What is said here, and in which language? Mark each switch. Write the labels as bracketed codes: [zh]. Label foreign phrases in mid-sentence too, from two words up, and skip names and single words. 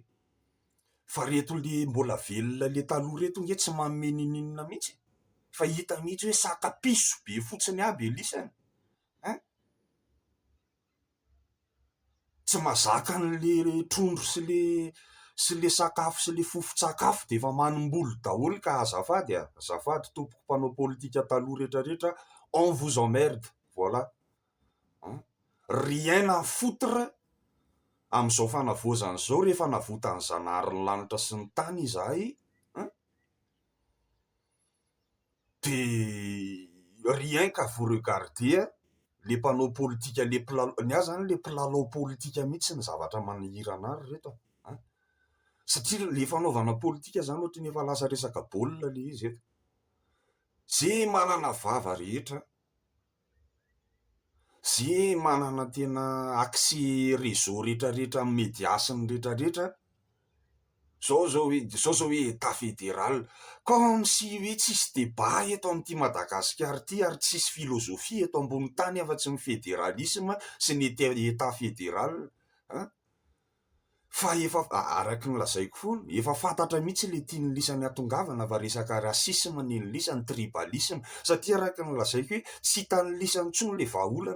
[mg] Fa reto le mbola velona le taloha reto nge tsy manome ninina mihitsy, fa hita mihitsy hoe saka-piso be fotsiny aby elisany. Tsy mazaka an'le trondro sy le sakafo sy le fofon-tsakafo de efa manim-bolo daholo. Ka azafady tompoko mpanao politika taloha rehetrarehetra, [fr] on vous emmerde, voilà. Rien à foutre [mg] amin'izao fanavozana zao, rehefa navota ny zanahary ny lanitra sy ny tany izahay, [fr] de rien qu'à vous regarder [mg] le mpanao politika ny azy zany le mpilalao politika mihitsy ny zavatra manihirana ary reto. Satria le fanaovana politika zany ohatra ny efa lasa resaka baolina le izy eto. Ze manana vava rehetra, ze manana tena [fr] accès réseau [mg] rehetrarehetra amin'ny médiasiny rehetrarehetra, zao hoe [fr] état fédéral, comme si [mg] hoe tsisy débat eto amin'ity Madagasikara ity ary tsisy philosophie eto ambony tany afa-tsy ny fédéralisme sy ny [fr] état fédéral. [mg] Fa efa araky ny lazaiko foana, efa fantatra mihitsy le tiany lisany atongavana fa resaka rasisma ny lisany tribalisma, satria araky ny lazaiko hoe tsy hitany lisany intsony le vahaolana.